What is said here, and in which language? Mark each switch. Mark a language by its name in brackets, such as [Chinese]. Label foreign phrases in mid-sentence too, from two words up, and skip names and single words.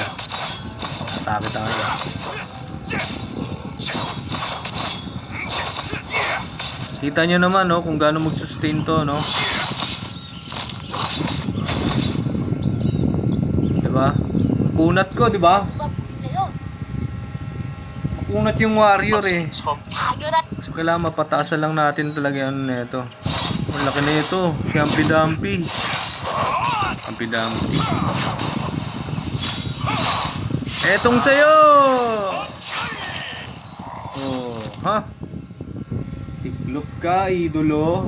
[Filipino] Atake tayo. Kita nyo naman, no, kung gaano mag-sustain to, no? Diba? Kunat ko, diba? [Korean] 누가 보이세요? [Filipino] Kunat yung warrior eh. [Korean] 처음 당연한 [Filipino] So kailangan mapataasan lang natin talaga ano nito. Ang laki na ito. Si Humpy Dumpy. Humpy Dumpy. Etong sayo! Oh, ha? Tiklop ka, idolo.